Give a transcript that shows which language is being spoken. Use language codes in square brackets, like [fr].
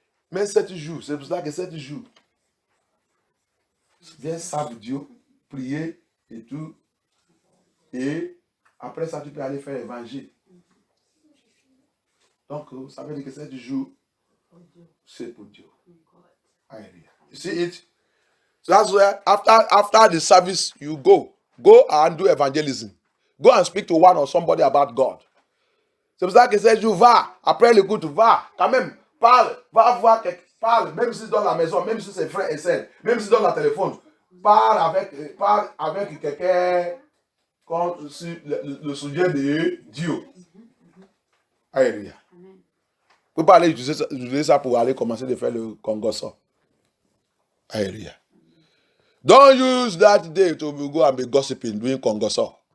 [fr] Mais 7 jours, c'est pour ça que 7 jours, viens servir Dieu, prier et tout. Et après ça, tu peux aller faire l'évangile. Donc, ça veut dire que 7 jours, c'est pour Dieu. [en] Hallelujah. You see it? So that's where after the service, you go and do evangelism. Go and speak to one or somebody about God. [fr] C'est pour ça que 7 jours, va, après le culte, va, quand même, parle, va voir quelqu'un, parle, même si c'est dans la maison, même si c'est frère et sœur, même si c'est dans le téléphone, parle avec quelqu'un sur le sujet de Dieu. Alléluia. Vous ne pouvez pas aller utiliser ça pour aller commencer de faire le congosso. Alléluia. [en] Don't use that day to go and be gossiping, doing congosso.